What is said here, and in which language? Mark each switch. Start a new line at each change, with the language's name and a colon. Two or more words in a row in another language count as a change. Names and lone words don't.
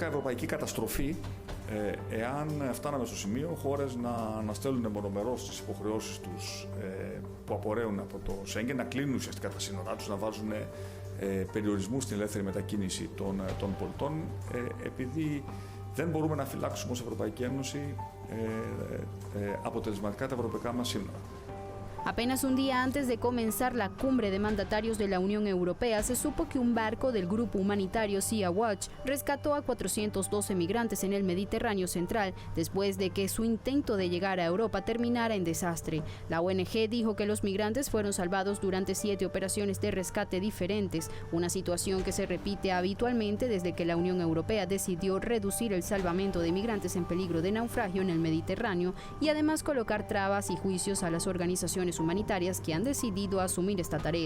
Greek: ευρωπαϊκή καταστροφή εάν φτάναμε στο σημείο χώρες να αναστέλνουν μονομερώς τις υποχρεώσεις τους που απορρέουν από το Σέγγεν, να κλείνουν ουσιαστικά τα σύνορά τους, να βάζουν περιορισμού στην ελεύθερη μετακίνηση των πολιτών, επειδή δεν μπορούμε να φυλάξουμε ως Ευρωπαϊκή Ένωση αποτελεσματικά τα ευρωπαϊκά μας σύνορα.
Spanish: Apenas un día antes de comenzar la cumbre de mandatarios de la Unión Europea, se supo que un barco del grupo humanitario Sea Watch rescató a 412 migrantes en el Mediterráneo central después de que su intento de llegar a Europa terminara en desastre. La ONG dijo que los migrantes fueron salvados durante 7 operaciones de rescate diferentes, una situación que se repite habitualmente desde que la Unión Europea decidió reducir el salvamento de migrantes en peligro de naufragio en el Mediterráneo y además colocar trabas y juicios a las organizaciones humanitarias que han decidido asumir esta tarea.